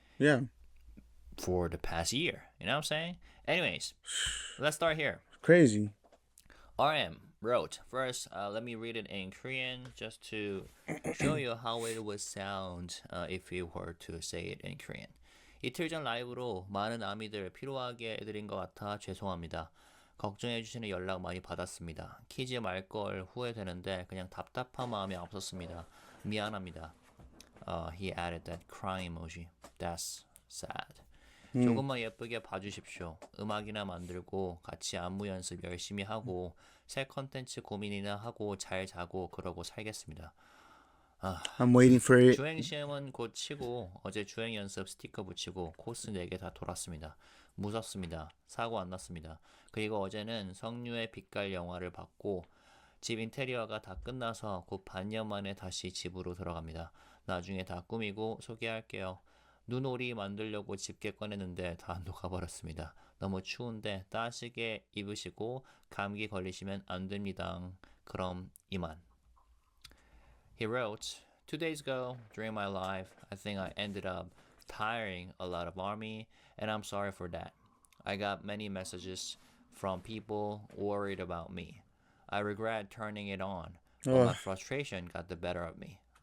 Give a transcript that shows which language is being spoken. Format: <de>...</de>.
<en>Yeah. for the past year. You know what I'm saying? Anyways, let's start here. Crazy. RM wrote, first, let me read it in Korean just to show you how it would sound if we were to say it in Korean.</en> <ko>이틀 전 라이브로 많은 아미들 피로하게 해드린 것 같아 죄송합니다. 걱정해주시는 연락 많이 받았습니다. 키지 말걸 후회되는데 그냥 답답한 마음이 앞섰습니다. 미안합니다.</ko> <en>He added that crying emoji. That's sad.</en> <ko>조금만 예쁘게 봐주십시오. 음악이나 만들고 같이 안무 연습 열심히 하고 새 컨텐츠 고민이나 하고 잘 자고 그러고 살겠습니다.</ko> <en>I'm waiting for it.</en> <ko>주행 시험은 곧 치고 어제 주행 연습 스티커 붙이고 코스 4개 다 돌았습니다. 무섭습니다. 사고 안 났습니다. 그리고 어제는 성류의 빛깔 영화를 봤고 집 인테리어가 다 끝나서 곧 반년 만에 다시 집으로 들어갑니다. 나중에 다 꾸미고 소개할게요. 눈오리 만들려고 집게 꺼냈는데 다 녹아버렸습니다. 너무 추운데 따시게 입으시고 감기 걸리시면 안 됩니다. 그럼 이만.</ko> <en>He wrote, 2 days ago, during my life, I think I ended up tiring a lot of ARMY, and I'm sorry for that. I got many messages from people worried about me. I regret turning it on, but my frustration got the better of me.</en>